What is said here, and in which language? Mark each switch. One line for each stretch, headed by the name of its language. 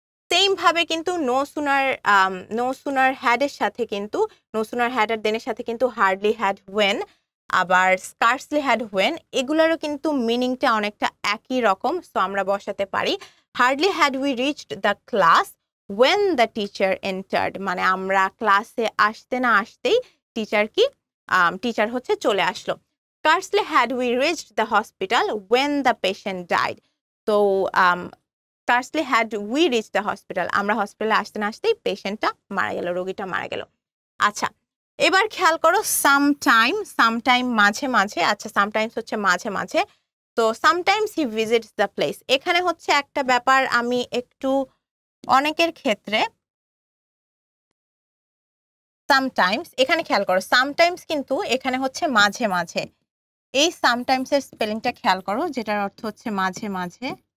Bangla: Same ভাবে কিন্তু no sooner had এর সাথে কিন্তু নো সুনার হ্যাড আর দেনের সাথে কিন্তু হার্ডলি হ্যাড হোয়েন, আবার স্কার্সলি হ্যাড হোয়েন, এগুলোরও কিন্তু মিনিংটা অনেকটা একই রকম। সো আমরা বসাতে পারি
English: hardly had we reached the class when the teacher entered,
Bangla: মানে আমরা ক্লাসে আসতে না আসতেই টিচার হচ্ছে চলে আসলো।
English: Scarcely had we reached the hospital when the patient died. So, scarcely had we reached the hospital,
Bangla: আমরা হসপিটালে আসতে না আসতেই পেশেন্টটা মারা গেল, রোগীটা মারা গেল। আচ্ছা এবার খেয়াল করো, সামটাইম মাঝে মাঝে, আচ্ছা সামটাইমস হচ্ছে মাঝে মাঝে, তো
English: sometimes he visits the place,
Bangla: এখানে হচ্ছে একটা ব্যাপার আমি একটু অনেকের ক্ষেত্রে সামটাইমস, এখানে খেয়াল করো সামটাইমস কিন্তু এখানে হচ্ছে মাঝে মাঝে, এই সামটাইমস এর স্পেলিংটা খেয়াল করো, যেটার অর্থ হচ্ছে মাঝে মাঝে।